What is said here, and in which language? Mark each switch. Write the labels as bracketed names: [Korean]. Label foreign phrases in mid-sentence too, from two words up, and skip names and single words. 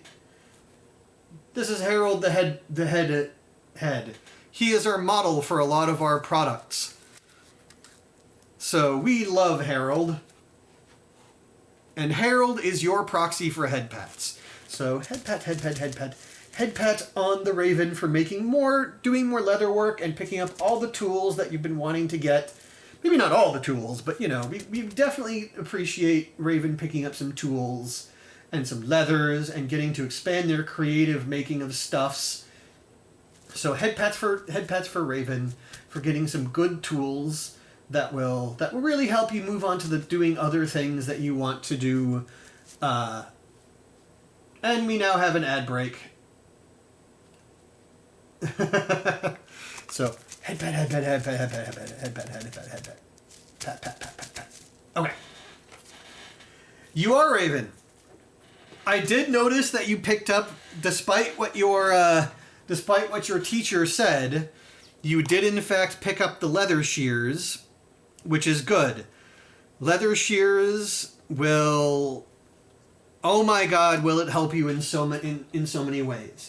[English] This is Harold, the head. He is our model for a lot of our products. So we love Harold. And Harold is your proxy for head pats. So head pat, head pat, head pat. Head pat on the Raven for doing more leather work and picking up all the tools that you've been wanting to get. Maybe not all the tools, but you know, we definitely appreciate Raven picking up some tools and some leathers and getting to expand their creative making of stuffs. So head pats for Raven for getting some good tools that will really help you move on to the doing other things that you want to do. And we now have an ad break. So head pat, head pat, head pat, head pat, head pat, head pat, head pat, head pat, pat, pat, pat, pat, pat. Okay. You are Raven. I did notice that you picked up, despite what your teacher said, you did in fact pick up the leather shears, which is good. Leather shears will, oh my God, will it help you in so many ways.